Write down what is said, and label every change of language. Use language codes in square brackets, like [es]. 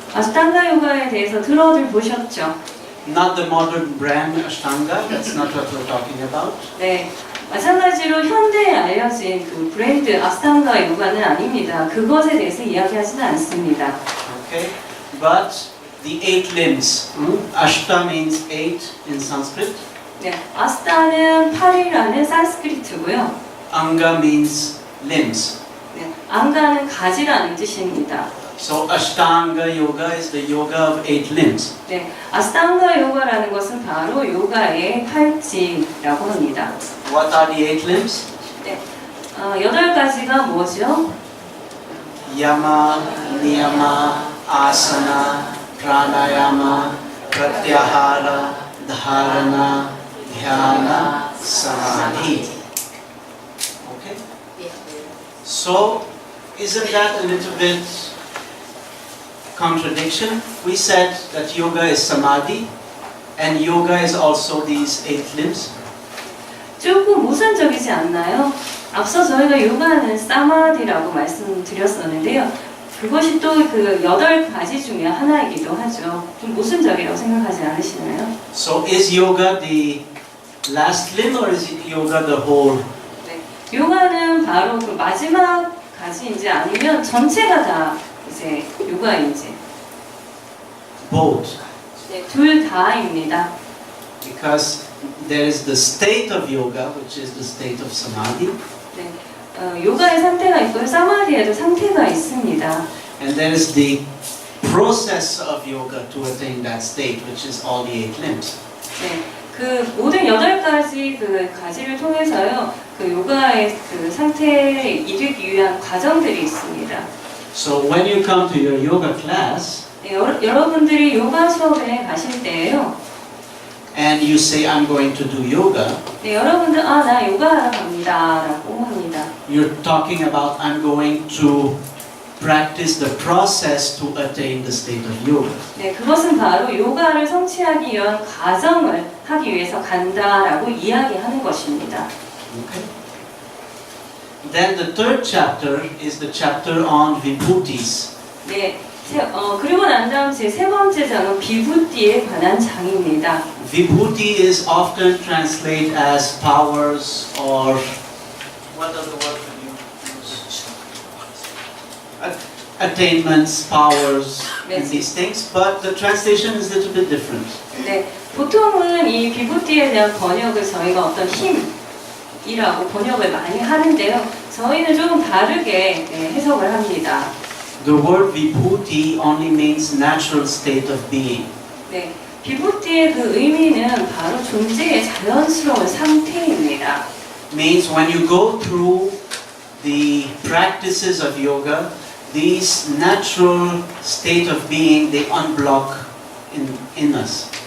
[ko] 아시탄가 요가에 대해서 들어들 보셨죠? [en] Not the modern brand Ashtanga, that's not what we're talking about. [ko] 네, 마찬가지로 현대에 알려진 그 브랜드 아시탄가 요가는 아닙니다. 그것에 대해서 이야기하지는 않습니다. [en] Okay? But the 8 limbs. Ashta means 8 in Sanskrit. [ko] 네, 아스타는 8이라는 산스크리트고요. [en] Anga means limbs. [ko] 네, 안가는 가지라는 뜻입니다. [en] So Ashtanga Yoga is the yoga of 8 limbs. [ko] 네, 아스탄가 요가라는 것은 바로 요가의 팔찌라고 합니다. [en] What are the 8 limbs? [ko] 네, 8가지가 뭐죠? [en] Yama, Niyama, Asana, Pranayama, Pratyahara, Dharana, Dhyana, Samadhi. Okay? So, isn't that a little bit contradiction? We said that yoga is Samadhi and yoga is also these 8 limbs. [ko] 조금 모순적이지 않나요? 앞서 저희가 요가는 사마디라고 말씀드렸었는데요. 그것이 또 그 8가지 중에 하나이기도 하죠. 좀 모순적이라고 생각하지 않으시나요? [en] So is yoga the last limb or is yoga the whole? [ko] 네, 요가는 바로 그 마지막 가지인지 아니면 전체가 다 이제 요가인지. [en] Both. [ko] 네, 둘 다입니다. [en] Because there is the state of yoga, which is the state of samadhi, [ko] 네, 요가의 상태가 있고요. 사마디에도 상태가 있습니다. [en] and there is the process of yoga to attain that state, which is all the 8 limbs. [ko] 네, 그 모든 8가지 그 가지를 통해서요. 그 요가의 그 상태에 이르기 위한 과정들이 있습니다. [en] So when you come to your yoga class [ko] 네, 여러분들이 요가 수업에 가실 때에요. [en] and you say, I'm going to do yoga, [ko] 네, 여러분들 나 요가하러 갑니다 라고 합니다. [en] you're talking about, I'm going to practice the process to attain the state of yoga. [ko] 네, 그것은 바로 요가를 성취하기 위한 과정을 하기 위해서 간다라고 이야기하는 것입니다. [en] Okay. Then the third chapter is the chapter on vibhutis. [ko] 네, 그리고 난 다음 제 세 번째 장은 비부띠에 관한 장입니다. [en] Vibhuti is often translated as powers or what other word can you use? Attainments, powers, and Yes. these things, but the translation is a little bit different. [ko] 네, 보통은 이 비부띠에 대한 번역을 저희가 어떤 힘이라고 번역을 많이 하는데요. 저희는 조금 다르게 해석을 합니다. [en] The word vibhuti only means natural state of being. [ko] 네, 비부띠의 그 의미는 바로 존재의 자연스러운 상태입니다. [en] Means when you go through the practices of yoga, these natural state of being, they unblock in us.